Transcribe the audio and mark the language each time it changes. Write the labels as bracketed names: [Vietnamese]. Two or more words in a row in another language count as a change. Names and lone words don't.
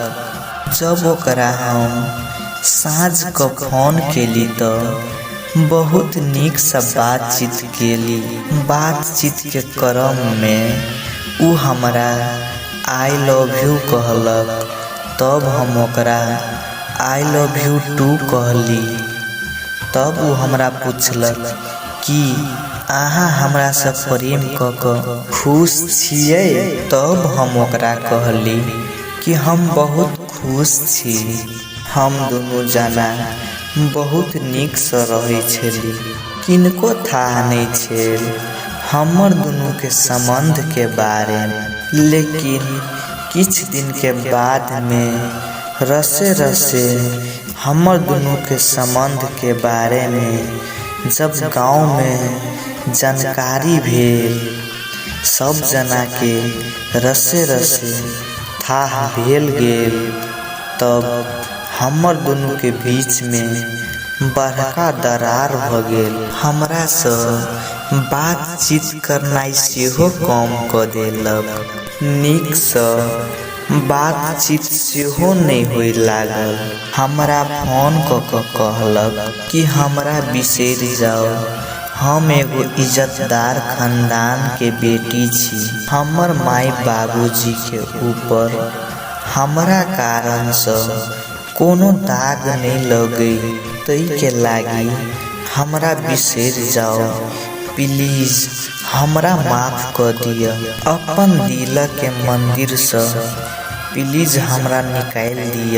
[Maithili] जब ओकरा हम साँझ को फोन केली तो बहुत निक से बातचीत केली। बातचीत के क्रम में उ हमरा [English] I love you [Maithili] कहलक। तब हम ओकरा [English] I love you too [Maithili] कहली। तब उ हमरा पूछलक कि अहाँ हमरा से प्रेम क के खुश छियै। तब हम ओकरा कहली कि हम बहुत खुश छी। हम दोनों जना बहुत निक से रहे छली। किनको था नहीं छेल हमर दोनों के संबंध के बारे में। लेकिन किछ दिन के बाद में रसे रसे हमर दोनों के संबंध के बारे में जब गांव में जानकारी भेल, सब जना के रसे रसे था भेल गेल। तब हमर दोनों के बीच में बड़का दरार भ गेल। हमरा से बातचीत करनाई सेहो कम क देलक। निक से बातचीत सेहो नहीं होय लागल। हमरा फोन क के कहलक कि हमरा बिसर जाओ, हम एगो इज्जतदार खानदान के बेटी छी। हमर माई बाबूजी के ऊपर हमरा कारण से कोनो दाग नहीं लगे। तई के लागी हमरा बिसर जाओ, प्लीज हमरा माफ कर दिया। अपन दिल के मंदिर से प्लीज हमरा निकाल दिया।